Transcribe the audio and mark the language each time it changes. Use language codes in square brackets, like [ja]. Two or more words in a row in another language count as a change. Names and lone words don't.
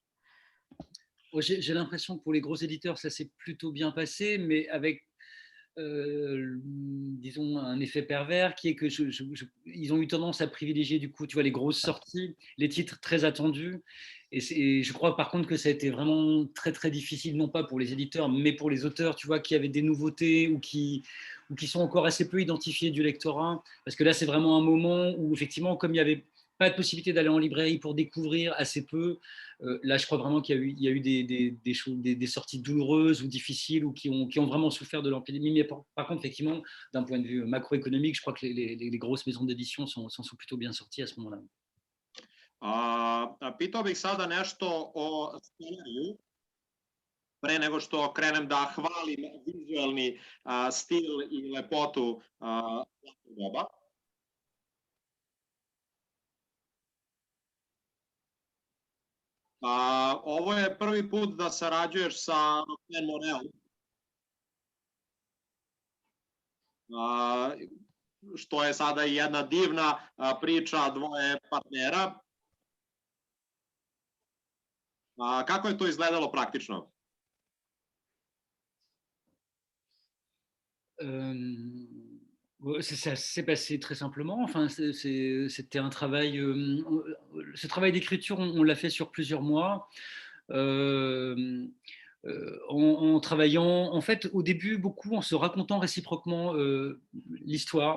[fr] J'ai l'impression que pour les gros éditeurs, ça s'est plutôt bien passé, mais avec disons un effet pervers qui est que ils ont eu tendance à privilégier du coup, tu vois, les grosses sorties, les titres très attendus, et je crois par contre que ça a été vraiment très très difficile, non pas pour les éditeurs mais pour les auteurs, tu vois, qui avaient des nouveautés ou qui sont encore assez peu identifiés du lectorat, parce que là c'est vraiment un moment où effectivement, comme il y avait pas de possibilité d'aller en librairie pour découvrir, assez peu. Là, je crois vraiment qu'il y a eu des sorties douloureuses ou difficiles ou qui ont vraiment souffert de l'épidémie. Mais par contre, effectivement, d'un point de vue macroéconomique, je crois que les grosses maisons d'édition s'en sont plutôt bien sorties à ce moment-là. [sr] Pitao bih sada nešto o scenariju, pre nego što krenem da hvalim vizualni stil i lepotu Zlatnog doba. Ovo je prvi put da sarađuješ sa Roxane Morel, što je sada i jedna divna priča dvoje partnera. Kako je to izgledalo praktično? [fr] Ça s'est passé très simplement. Enfin, c'était un travail. Ce travail d'écriture, on l'a fait sur plusieurs mois. En travaillant, en fait, au début, beaucoup en se racontant réciproquement l'histoire.